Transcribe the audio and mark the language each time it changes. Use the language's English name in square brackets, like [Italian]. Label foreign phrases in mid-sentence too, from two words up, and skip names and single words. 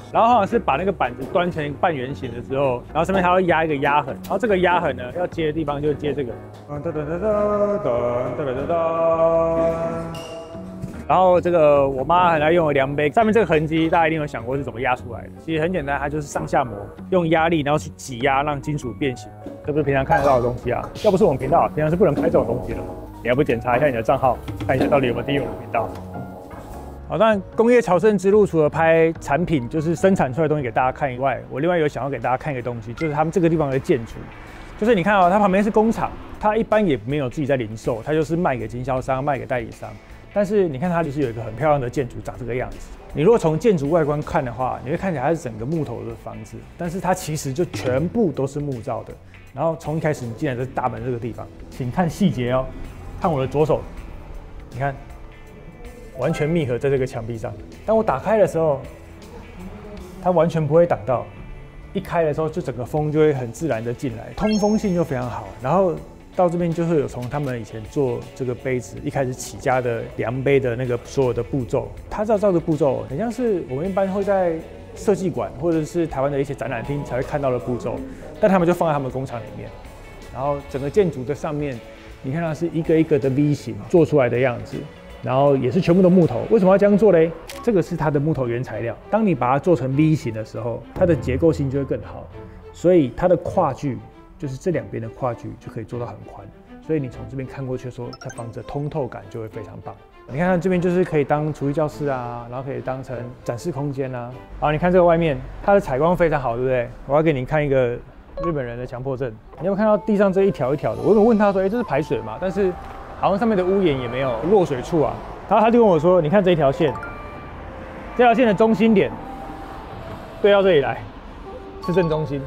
[Chinese] 然後好像是把那個板子端成半圓形的時候，然後上面還要壓一個壓痕，然後這個壓痕呢要接的地方就接這個。然後這個我媽很愛用的量杯，上面這個痕跡大家一定有想過是怎麼壓出來的。其實很簡單，它就是上下模，用壓力然後去擠壓，讓金屬變形。這不是平常看得到的東西啊！要不是我們頻道，平常是不能拍這種東西的。你要不檢查一下你的賬號，看一下到底有沒有訂閱我們頻道。好，當然工業朝聖之路除了拍產品，就是生產出來的東西給大家看以外，我另外有想要給大家看一個東西，就是他們這個地方的建築。就是你看哦，它旁邊是工廠，它一般也沒有自己在零售，它就是賣給經銷商、賣給代理商。但是你看它就是有一個很漂亮的建築，長這個樣子。你如果從建築外觀看的話，你會看起來它是整個木頭的房子，但是它其實就全部都是木造的。然後從一開始你進來這大門這個地方，請看細節哦，看我的左手，你看完全密合在這個牆壁上。當我打開的時候，它完全不會擋到，一開的時候就整個風就會很自然的進來，通風性就非常好。然後到這邊就會有從他們以前做這個杯子一開始起家的量杯的那個所有的步驟，它照着步驟，很像是我們一般會在設計館或者是台灣的一些展覽廳才會看到的步驟，但他們就放在他們工廠裡面。然後整個建築的上面，你看它是一個一個的 V 型做出來的樣子，然後也是全部的木頭。為什麼要這樣做嘞？這個是它的木頭原材料。當你把它做成 V 型的時候，它的結構性就會更好，所以它的跨距。就是這兩邊的跨距就可以做到很寬，所以你從這邊看過去的時候，它房子的通透感就會非常棒。你看它這邊就是可以當廚藝教室啊，然後可以當成展示空間啊。好，你看這個外面，它的採光非常好，對不對？我要給你看一個日本人的強迫症。你有沒有看到地上這一條一條的？我有問他說，這是排水嗎？但是好像上面的屋檐也沒有落水處啊。然後他就跟我說，你看這一條線，這條線的中心點對到這裡來是正中心。